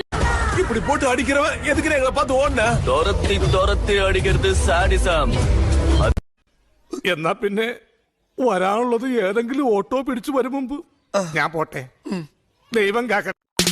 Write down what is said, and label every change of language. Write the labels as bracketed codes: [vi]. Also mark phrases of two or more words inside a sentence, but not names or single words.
[ta] இப்படி போட்டு அடிக்கிறவன் எதுக்கு எங்களை பார்த்து ஓடுன? துரத்தி துரத்தி அடிக்கிறது സാഡിസം. [ml] എന്നാ പിന്നെ വരാനുള്ളത് ഏതെങ്കിലും ഓട്ടോ പിടിച്ചു വരും മുമ്പ് ഞാൻ പോട്ടെ. ദൈവം കാക്കട്ടെ.